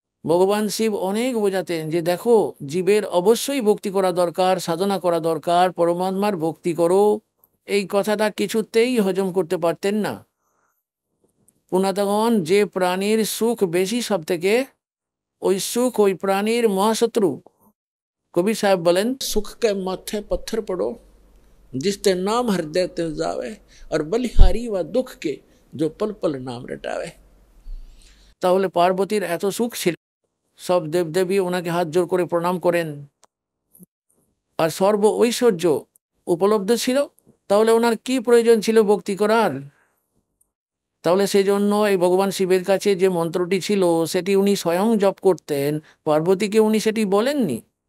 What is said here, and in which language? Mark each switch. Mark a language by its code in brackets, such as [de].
[bn] ভগবান শিব অনেক বোঝাতেন যে দেখো, জীবের অবশ্যই ভক্তি করা দরকার, সাধনা করা দরকার, পরমাত্মার ভক্তি করো। এই কথাটা কিছুতেই হজম করতে পারতেন না। পুনাতগণ, যে প্রাণীর সুখ বেশি সব থেকে, ওই সুখ ওই প্রাণীর মহাশত্রু। [hi] कबीर साहब बोलें, सुख के माथे पत्थर पड़ो जिसते नाम हृदय ते जावे, और बलिहारी व दुख के जो पल पल नाम रटावे। [bn] তাহলে পার্বতীর এত সুখ ছিল, সব দেবদেবী ওনাকে হাত জোর করে প্রণাম করেন, আর সর্ব ঐশ্বর্য উপলব্ধ ছিল, তাহলে ওনার কি প্রয়োজন ছিল ভক্তি করার? তাহলে সেই জন্য এই ভগবান শিবের কাছে যে মন্ত্রটি ছিল সেটি উনি স্বয়ং জপ করতেন, পার্বতীকে উনি সেটি বলেননি।